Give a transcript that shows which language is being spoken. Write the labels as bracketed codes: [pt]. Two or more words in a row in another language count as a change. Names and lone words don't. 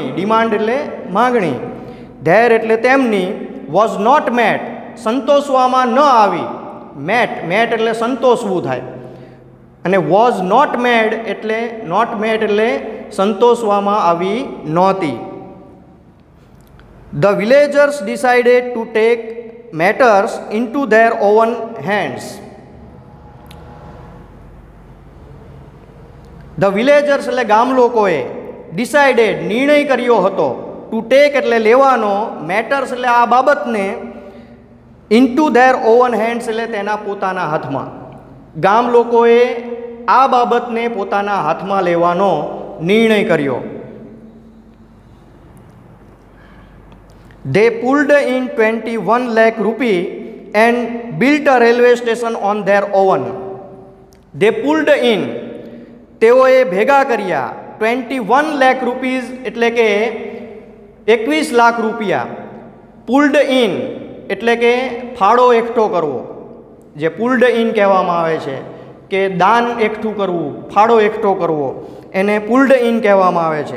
[gu] ડિમાન્ડ એટલે માંગણી. ધેર એટલે તેમની. [en] was not met [gu] સંતોષવામાં ન આવી. મેટ એટલે સંતોષવું થાય. અને [en] was not made [gu] એટલે સંતોષવામાં આવી નહોતી. [en] The villagers decided to take matters into their own hands. The villagers [gu] એટલે ગામ લોકોએ decided નિર્ણય કર્યો હતો. [en] To take [gu] એટલે લેવાનો. matters એટલે આ બાબતને. [en] into their own hands [gu] એટલે તેના પોતાના હાથમાં. ગામ લોકોએ આ બાબતને પોતાના હાથમાં લેવાનો નિર્ણય કર્યો. [en] They pulled in 21 lakh rupee and built a railway station on their own. They pulled in [gu] તેઓએ ભેગા કર્યા [en] 21 lakh rupees [gu] એટલે કે 21 લાખ રૂપિયા. [en] pulled in [gu] એટલે કે ફાળો એકઠો કરવો. જે [en] pulled in [gu] કહેવામાં આવે છે કે દાન એકઠું કરવું, ફાળો એકઠો કરવો, એને [en] pulled in [gu] કહેવામાં આવે છે.